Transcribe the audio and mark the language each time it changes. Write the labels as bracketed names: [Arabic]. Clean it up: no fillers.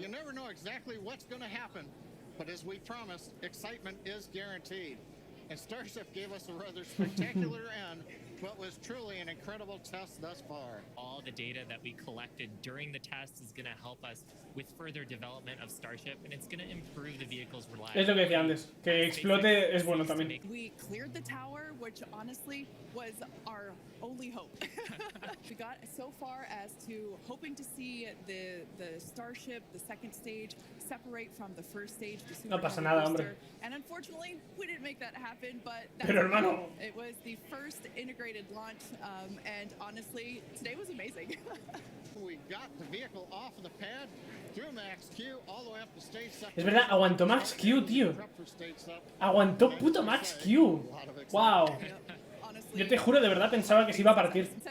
[English] you never know exactly what's going to happen, but as we promised, excitement is guaranteed. and Starship gave us a rather spectacular end, but was truly an incredible test thus far. All the data that we collected during the test is going to help us with further development of Starship, and it's going to improve the vehicle's reliability. [Spanish] Es lo que decía antes, que explote es bueno también. [English] We cleared the tower, which honestly was our only hope. We got so far as to hoping to see the Starship, the second stage, separate from the first stage. [Spanish] No pasa nada, hombre. [English] And unfortunately, we didn't make that happen, but [Spanish] Pero hermano, [English] it was the first integrated launch, and honestly, today was amazing. We got the vehicle off of the pad, through Max Q, all the way up to stage 7. [Spanish] es verdad, aguantó Max Q, tío. Aguantó puto Max Q. Wow. Yo te juro, de verdad pensaba que se iba a partir.